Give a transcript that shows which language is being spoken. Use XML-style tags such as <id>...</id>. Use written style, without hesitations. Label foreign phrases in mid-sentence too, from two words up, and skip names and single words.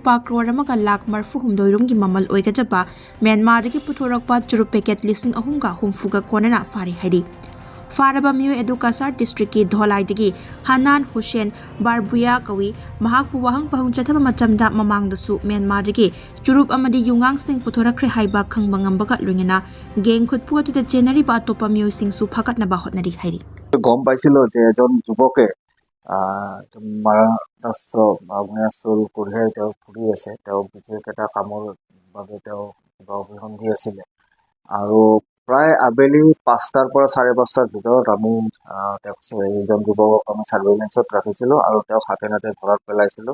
<mni>lupa crore amaga lakh marfu humdoirum gi mamal oigajaba Myanmar da ki puthorakpa churup packet listing ahumga humfuga konana fari hari Faraba miyoi edu Kasar district ki Dholai dagi Hanan Hussein Barbuya kawi mahakpu wahang pahung chathaba machamda mamangdasu Myanmar dagi churup amadi yungang sing puthorakre haiba khangbangambaga luingena geng khutpu atuda January ba topa miyoi sing su phakat na ba hotnari hairi</mni> <as>গম পাইছিলো যে এজন যুৱকে মাৰাষ্ট্ৰ আগ্নেয়াস্ত্ৰ কঢ়িয়াই তেওঁ ফুৰি আছে। তেওঁ বিশেষ এটা কামৰ বাবে তেওঁ কিবা অভিসন্ধি আছিলে আৰু প্ৰায় আবেলি 5টাৰ পৰা 5:30টাৰ ভিতৰত আমি এইজন যুৱকক আমি চাৰ্ভেইলেন্সত ৰাখিছিলো আৰু তেওঁক হাতে নাতে ঘৰত পেলাইছিলো।</as>